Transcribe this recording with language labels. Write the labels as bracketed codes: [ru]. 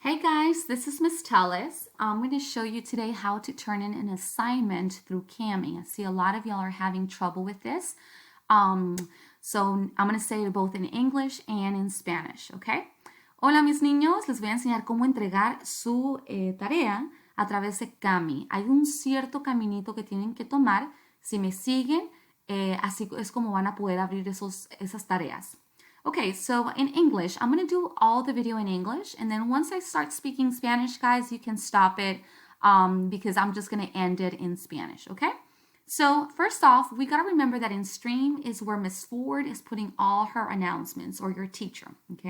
[en] guys, this is Miss Tellis. I'm going to show you today how to turn in an assignment through Kami. I see a lot of y'all are having trouble with this. So I'm going to say it both in English and in Spanish, okay? [es] Hola mis niños, les voy a enseñar cómo entregar su tarea a través de Kami. Hay un cierto caminito que tienen que tomar. Si me siguen, así es como van a poder abrir esas tareas. [en] Okay, so in English, I'm going to do all the video in English, and then once I start speaking Spanish, guys, you can stop it because I'm just going to end it in Spanish, okay? So first off, we got to remember that in Stream is where Miss Ford is putting all her announcements, or your teacher, okay?